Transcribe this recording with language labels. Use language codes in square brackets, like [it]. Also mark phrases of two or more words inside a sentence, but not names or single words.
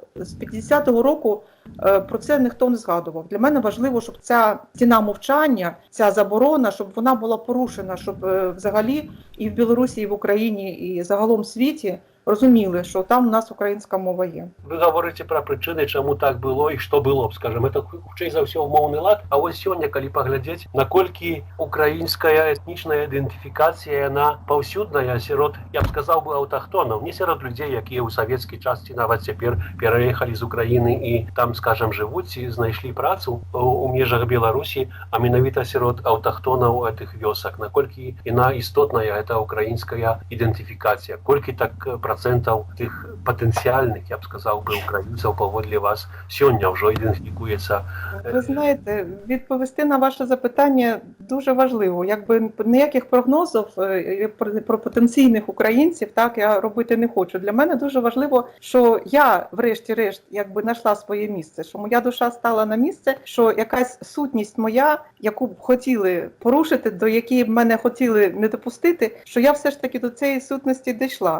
[uk] З 50-го року про це ніхто не згадував. Для мене важливо, щоб ця стіна мовчання, ця заборона, щоб вона була порушена, щоб взагалі і в Білорусі, і в Україні, і загалом в світі розуміли, що там у нас українська мова є. Ви говорите про причини, чому так було і що було б, скажімо. [be] Це хутчэй за ўсё умоўны лад. А ось сёння, калі паглядзець, наколькі украінская этнічная ідэнтыфікацыя, яна паўсюдная сярод, я б сказаў бы, аўтахтонаў, не сярод людзей, якія ў савецкай частцы нават цяпер пераехалі з Украіны і там, скажем, жывуць і знайшлі працу у межах Беларусі, а менавіта сярод аўтахтонаў гэтых вёсак. Наколькі яна істотная, гэта украінская ідэнтыфікацыя. Колькі так процентаў тых патэнцыяльных, я б сказаў бы, украінцаў паводле вас сёння ўжо ідэнтыфікуецца? [uk] Ви знаєте, відповісти на ваше запитання дуже важливо. Якби ніяких прогнозів про потенційних українців так я робити не хочу. Для мене дуже важливо, що я врешті-решт якби знайшла своє місце, що моя душа стала на місце, що якась сутність моя, яку б хотіли порушити, до якої б мене хотіли не допустити, що я все ж таки до цієї сутності дійшла.